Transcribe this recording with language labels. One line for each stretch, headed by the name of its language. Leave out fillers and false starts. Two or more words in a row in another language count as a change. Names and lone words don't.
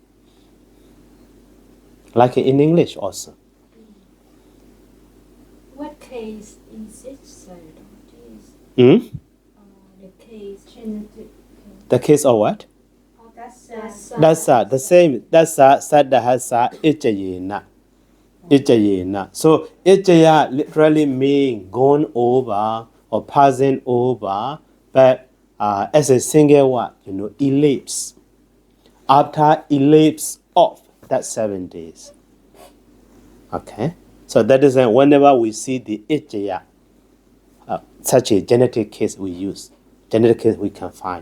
English: Like in English also. What case is it said? Hmm? The case. The case of what? That's The same.
Pali: Saddahasa Ijayena.
English: Ijayena. So Ijaya literally means gone over or passing over, but as a single word, elapse. After elapse of that 7 days. Okay? So that is whenever we see the Ijaya, such a genetic case we use, genetic case we can find.